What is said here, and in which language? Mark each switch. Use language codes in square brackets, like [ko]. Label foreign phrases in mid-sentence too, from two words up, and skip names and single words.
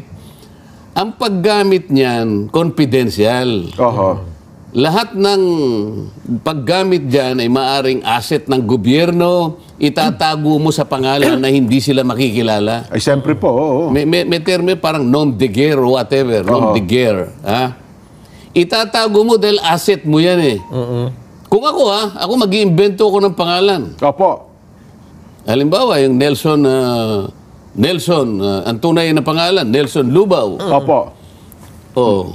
[tl] Ang paggamit niyan, confidential. Lahat ng paggamit dyan ay maaring asset ng gobyerno, itatago mo sa pangalan na hindi sila makikilala. Ay, siyempre po. Oo. May termo parang [fr] nom de guerre [en] or whatever. [fr] Nom de guerre. [tl] Ha? Itatago mo dahil asset mo yan eh. Kung ako mag-iimbento ko ng pangalan. Opo. Halimbawa, yung Nelson, ang tunay na pangalan, Nelson Lubao. Opo. Oh.